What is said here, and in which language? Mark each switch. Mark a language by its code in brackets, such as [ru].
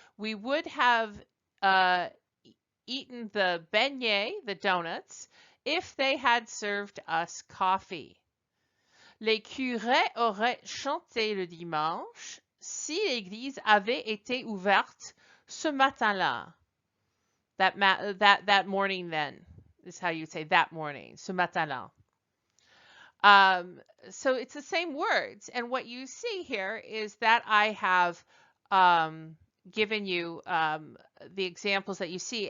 [en] We would have eaten the beignets, the donuts, if they had served us coffee. [fr] Les curés auraient chanté le dimanche si l'église avait été ouverte ce matin-là. [en] That morning then is how you say that morning, [fr] ce matin-là. [en] So it's the same words. And what you see here is that I have um, given you the examples that you see.